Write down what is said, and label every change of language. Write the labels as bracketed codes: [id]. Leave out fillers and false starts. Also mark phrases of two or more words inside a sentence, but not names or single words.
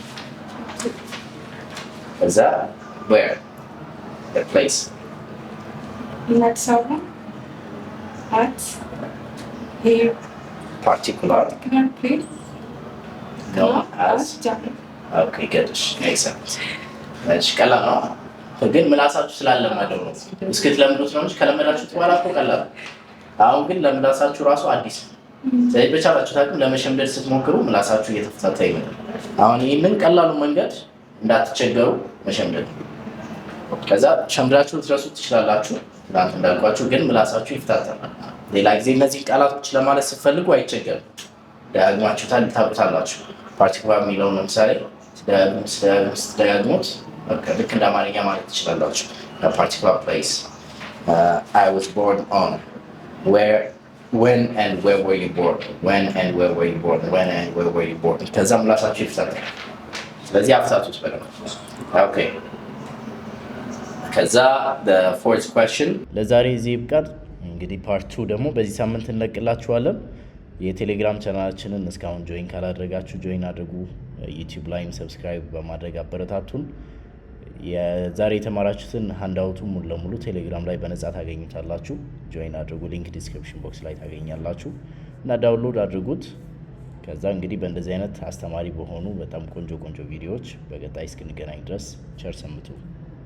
[en] Is that where? The place. In Addis Ababa. At a Particular. place Known as. Jammu. Okay, good. Excellent. [am] እሺ ቀላል ነው፣ ግን ምላሳችሁ ስላለመደው ነው። እስክትለምዱት ነው እንጂ ከለመዳችሁት በኋላ እኮ ቀላል ነው። አሁን ግን ለምላሳችሁ ራሱ አዲስ ነው። ስለዚህ በቻላችሁት አቅም ለመሸምደድ ስትሞክሩ ምላሳችሁ እየተፈታታ ይመጣል። አሁን ይህንን ቀላሉ መንገድ እንዳትቸገሩ መሸምደድ ነው። ከዛ ሸምዳችሁ ልትረሱት ትችላላችሁ። ትናንት እንዳልኳችሁ ግን ምላሳችሁ ይፈታታል። ሌላ ጊዜ እነዚህ ቃላቶች ለማለት ስትፈልጉ አይቸገርም። ደጋግማችሁታል፣ ታውቁታላችሁ። ፓርቲኩላር የሚለውን ለምሳሌ ስትደጋግሙት ልክ እንደ አማርኛ ማለት ትችላላችሁ። [en] particular place I was born on when and where were you born? When and where were you born? When and where were you born? [am] ከዛ ምላሳችሁ ይፈታታል። ስለዚህ አፍታቱት በደንብ። ኦኬ ከዛ [en] the fourth question [am] ለዛሬ እዚህ ይብቃል። እንግዲህ ፓርት 2 ደግሞ በዚህ ሳምንት እንለቅላችኋለን። የቴሌግራም ቻናላችንን እስካሁን ጆይን ካላደረጋችሁ ጆይን አድርጉ። ዩቲዩብ ላይም ሰብስክራይብ በማድረግ አበረታቱን። የዛሬ የተማራችሁትን ሃንዳውቱ ሙሉ ለሙሉ ቴሌግራም ላይ በነጻ ታገኙታላችሁ። ጆይን አድርጉ። [en] link description box [am] ላይ ታገኛላችሁ። እና ዳውንሎድ አድርጉት። ከዛ እንግዲህ በእንደዚህ አይነት አስተማሪ በሆኑ በጣም ቆንጆ ቪዲዮዎች በቀጣይ እስክንገናኝ ድረስ ቸር ሰንብቱ።